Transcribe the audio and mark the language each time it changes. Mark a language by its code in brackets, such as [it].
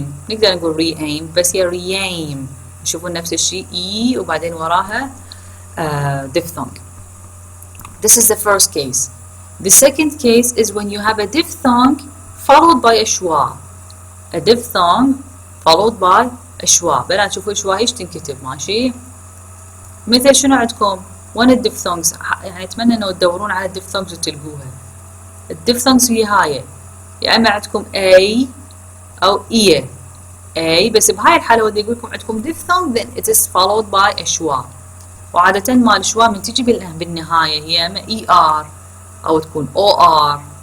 [ar] نقدر نقول re-aim بس هي re-aim. شوفون نفس الشيء E وبعدين وراها diphthong. [en] This is the first case. The second case is when you have a diphthong followed by a schwa. A diphthong followed by a schwa. [ar] بنات شوفوا الشوا ايش تنكتب ماشي؟ مثل شنو عندكم؟ وين الديفثونجز؟ يعني اتمنى انه تدورون على الديفثونجز وتلقوها. الديفثونجز هي هاي، يا اما عندكم A او إيه. A بس بهاي الحالة ودي يقول لكم عندكم diphthong [en] then it is followed by a schwa. [ar] وعادة مال الشوا من تجي بالنهاية هي اما ER او تكون OR.